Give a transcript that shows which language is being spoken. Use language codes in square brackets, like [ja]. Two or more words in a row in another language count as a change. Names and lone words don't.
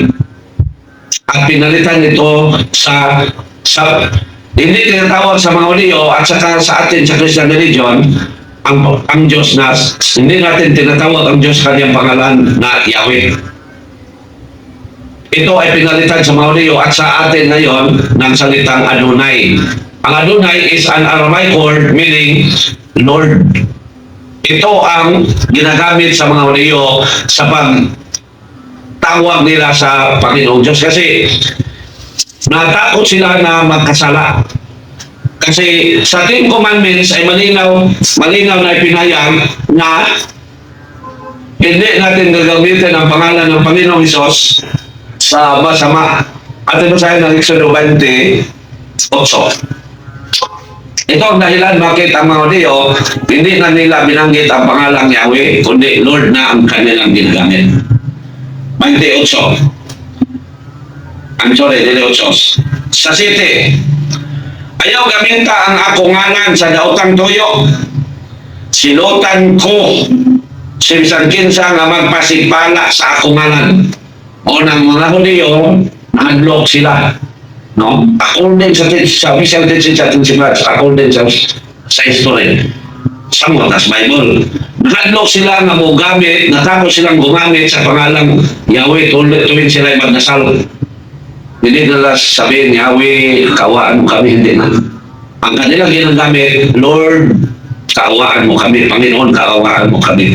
[tl] At pinalitan ito sa hindi tinatawag sa mga Hudyo at saka sa atin sa [en] Christian religion [tl] ang Diyos na hindi natin tinatawag ang Diyos kanyang pangalan na Yahweh. Ito ay pinalitan sa mga Hudyo at sa atin ngayon ng salitang Adonai. Ang Adonai [en] is an Aramaic word meaning Lord. [tl] Ito ang ginagamit sa mga Hudyo sa pagtawag nila sa Panginoong Diyos. Kasi Natakot sila na magkasala. Kasi sa [en] Ten Commandments [tl] ay malinaw na ipinahayag na hindi natin gagamitin ang pangalan ng Panginoong Hesus sa masama. At ito sa ng Exodo 28. Ito ang dahilan bakit ang mga Hudyo hindi na nila binanggit ang pangalang Yahweh, kundi Lord na ang kanilang ginagamit. 28. [en] I'm sorry, [tl] 28. Sa 7. [ceb] Ayaw gaminta ang ako ngalan sa daotang tuyo. Silutan ko simsan kinsa nga magpasipala sa ako ngalan. [tl] O ng mga Hudyo, nahadlok sila. No? According sa official teaching sa ating simbahan, according sa history, samot as Bible, [ceb] nahadlok sila nga mo gamit, [tl] natakot silang gumamit sa pangalang Yahweh tuwing sila ay magdasal. Hindi nila sabihin, Yahweh, kaawaan mo kami, hindi na. Ang kanilang ginagamit, Lord, kaawaan mo kami, Panginoon, kaawaan mo kami.